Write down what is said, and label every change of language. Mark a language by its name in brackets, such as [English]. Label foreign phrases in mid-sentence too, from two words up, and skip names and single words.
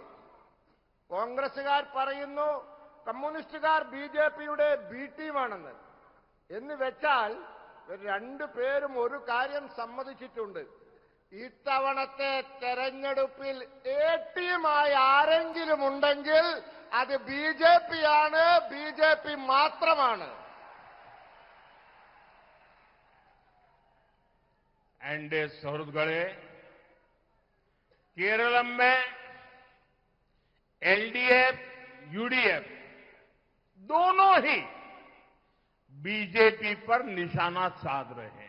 [Malayalam] കോൺഗ്രസുകാർ പറയുന്നു കമ്മ്യൂണിസ്റ്റുകാർ BJPയുടെ ബി ടീമാണെന്ന്. എന്ന് വെച്ചാൽ രണ്ടുപേരും ഒരു കാര്യം സമ്മതിച്ചിട്ടുണ്ട്, ഇത്തവണത്തെ തെരഞ്ഞെടുപ്പിൽ എ ടീമായി ആരെങ്കിലും ഉണ്ടെങ്കിൽ അത് BJP ആണ്, BJP മാത്രമാണ്. [Hindi] एनडीए सौरगढ़े, केरलम में LDF, UDF दोनों ही बीजेपी पर निशाना साध रहे हैं।